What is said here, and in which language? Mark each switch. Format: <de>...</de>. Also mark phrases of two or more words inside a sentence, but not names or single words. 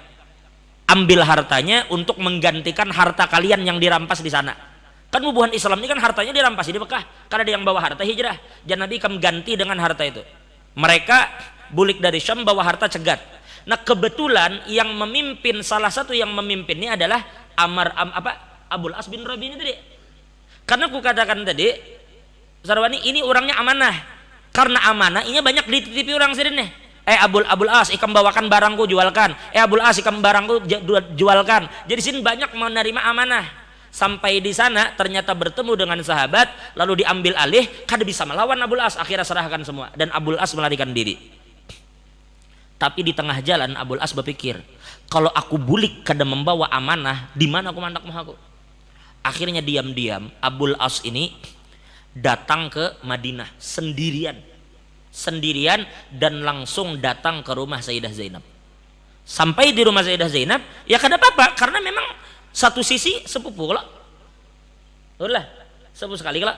<id>Ambil hartanya untuk menggantikan harta kalian yang dirampas di sana. Kan bubuhan Islam ini kan hartanya dirampas di Mekah. Karena ada yang bawa harta hijrah. Jar Nabi akan ganti dengan harta itu. Mereka bulik dari Syam bawa harta cegat. Nah kebetulan yang memimpin, salah satu yang memimpinnya adalah Abul As bin Rabi ini tadi. Karena aku katakan tadi, Sarwani ini orangnya amanah. Karena amanah, ini banyak dititipi orang sini nih. Abul As, ikam bawakan barangku jualkan. Abul As, ikam barangku jualkan. Jadi sini banyak menerima amanah. Sampai di sana ternyata bertemu dengan sahabat, lalu diambil alih, kada bisa melawan Abul As, akhirnya serahkan semua dan Abul As melarikan diri. Tapi di tengah jalan Abul As berpikir, kalau aku bulik kada membawa amanah, di mana aku mandak aku? Akhirnya diam-diam Abul As ini datang ke Madinah sendirian dan langsung datang ke rumah Sayyidah Zainab. Sampai di rumah Sayyidah Zainab, ya kada apa-apa karena memang satu sisi sepupu lah. Udah, sepupu sekali lah.</id>